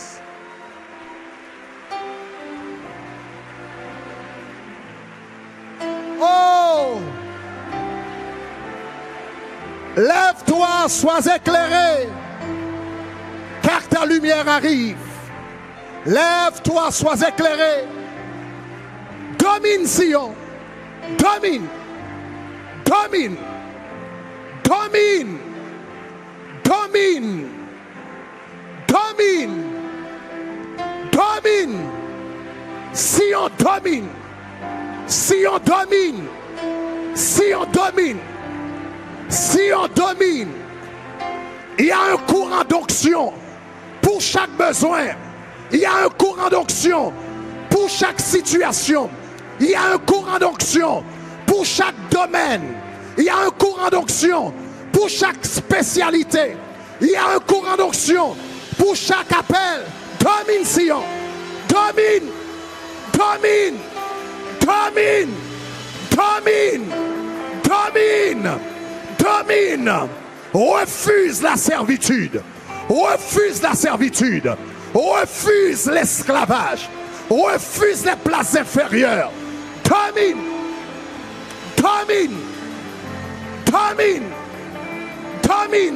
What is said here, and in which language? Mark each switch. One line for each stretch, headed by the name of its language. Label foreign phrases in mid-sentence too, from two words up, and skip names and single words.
French: Oh! Lève-toi, sois éclairé, car ta lumière arrive. Lève-toi, sois éclairé. Domine, Sion. Domine. Domine. Domine. Domine. Domine. Domine. Sion domine. Sion domine. Sion domine. Si on domine, il y a un courant d'onction pour chaque besoin. Il y a un courant d'onction pour chaque situation. Il y a un courant d'onction pour chaque domaine. Il y a un courant d'onction pour chaque spécialité. Il y a un courant d'onction pour chaque appel. Domine Sion. Domine. Domine. Domine. Domine. Domine. Domine. Refuse la servitude. Refuse la servitude. Refuse l'esclavage. Refuse les places inférieures. Domine. Domine. Domine. Domine.